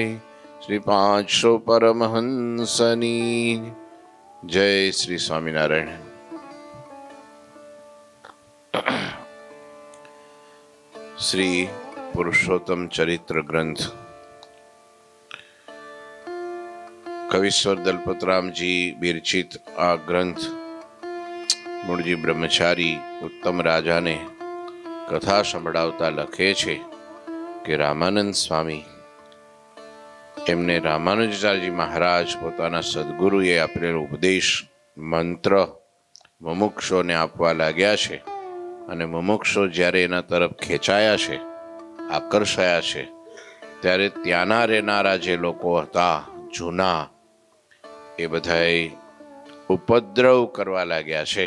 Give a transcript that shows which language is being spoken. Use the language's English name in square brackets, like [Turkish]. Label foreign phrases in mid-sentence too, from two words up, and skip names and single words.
[Gujarati] શ્રી 500 પરમહંસની જય। શ્રી સ્વામીનારાયણ। શ્રી પુરુષોત્તમ ચરિત્ર ગ્રંથ કવિશ્વર દલપતરામ જી વિરચિત આ ગ્રંથ મૂળજી બ્રહ્મચારી ઉત્તમ રાજાને કથા સંભળાવતા લખે છે કે રામાનંદ સ્વામી એમને રામાનુજાચાર્યજી મહારાજ પોતાના સદગુરુએ આપેલો ઉપદેશ મંત્ર મુમુક્ષોને આપવા લાગ્યા છે અને મુમુક્ષો જ્યારે એના તરફ ખેંચાયા છે, આકર્ષાયા છે, ત્યારે ત્યાંના રહેનારા જે લોકો હતા જૂના એ બધાએ ઉપદ્રવ કરવા લાગ્યા છે.